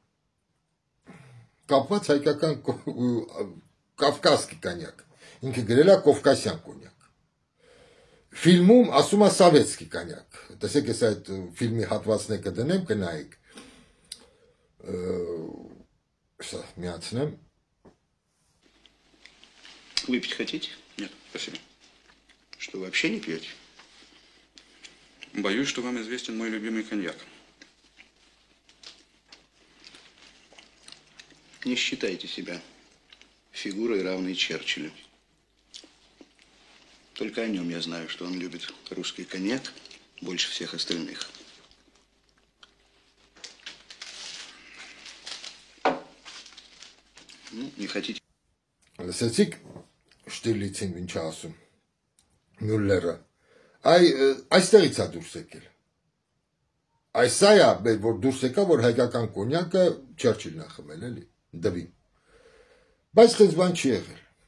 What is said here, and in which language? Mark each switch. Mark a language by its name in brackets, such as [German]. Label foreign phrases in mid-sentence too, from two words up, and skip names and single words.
[Armenian] կապված հայկական [Russian] кавказский коньяк։ [Armenian] Ինքը գրել է կովկասյան կոնյակ։ Ֆիլմում ասում է [Russian] советский коньяк։ [Armenian] Տեսեք, ես այդ ֆիլմի հատվածն կդնեմ, կնայեք։ Միացնեմ։ [Russian] Выпить хотите? Нет, спасибо. Что, вообще не пьете? Боюсь, что вам известен мой любимый коньяк. Не считайте себя фигурой, равной Черчиллю. Только о нем я знаю, что он любит русский коньяк больше всех остальных. Ну, не хотите... [Armenian] Լսեցիք Շտիրլիցին ինչ ասում, Մյուլլերը, այստեղից է դուրս եկել, այս սա է, որ դուրս եկա, որ հայկական կոնյակը Չերչիլն է խմել, էլի, դվին, բայց տես բան չի եղել,